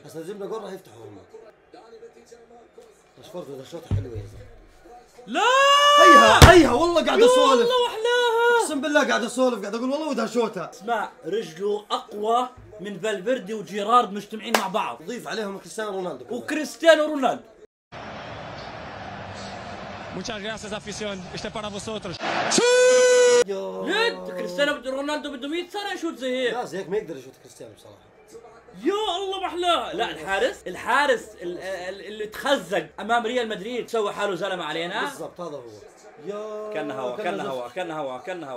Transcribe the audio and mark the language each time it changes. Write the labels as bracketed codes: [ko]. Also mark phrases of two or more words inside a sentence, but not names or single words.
[ar] بس اذا جبنا جول راح يفتحوا هم. راشفورد دشوطة حلوة يا زلمة. لا هيها والله قاعد اسولف، والله واحلاها، اقسم بالله قاعد اسولف، قاعد اقول والله ودها شوتها. اسمع رجله اقوى من فالفيردي وجيرارد مجتمعين مع بعض، ضيف عليهم كريستيانو رونالدو وكريستيانو رونالدو. [es] Muchas gracias afición, este es para vosotros. [ar] ليد كريستيانو رونالدو بده 100 سنة يشوت زي هيك. لا زي هيك ما يقدر يشوت كريستيانو بصراحة. يا الله محلاها. لا الحارس اللي تخزق امام ريال مدريد سوى حاله زلمه علينا. بالضبط هذا هو. يا كان هوا.